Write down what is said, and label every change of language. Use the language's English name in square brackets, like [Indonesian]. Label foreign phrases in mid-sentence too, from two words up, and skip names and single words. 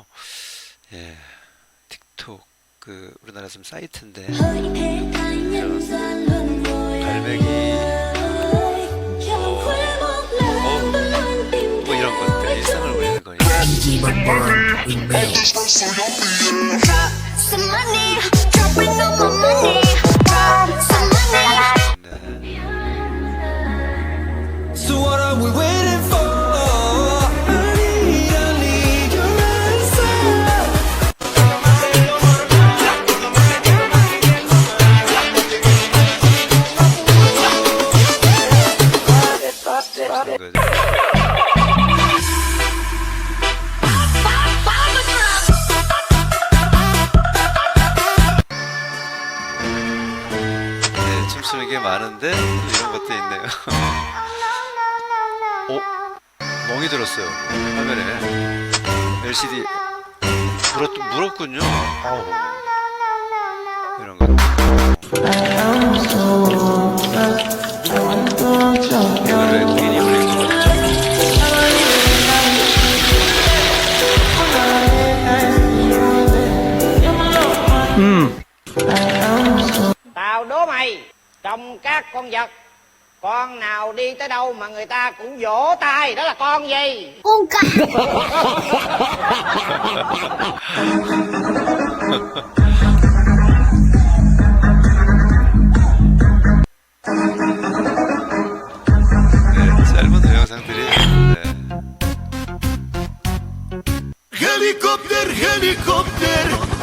[Korean] 예, 틱톡 우리나라 좀 사이트인데 갈매기 뭐 이런 것들 일상을 올리는 거니까. 네. [English] So what are we waiting for? I need your answer. [Korean] 그런 거죠. 네, 춤추는 게 많은데 또 이런 것도 있네요. 멍이 들었어요. 화면에 LCD 물었군요. 아우, 이런 거. 이걸 왜 국인이 올린 거죠? [Vietnamese] Tao đố mày, trong các con vật, con nào đi tới đâu mà người ta cũng vỗ tay, đó là con gì? Con cá. [Korean] 네, 짧은 동영상들이 네. [English] Helicopter, helicopter.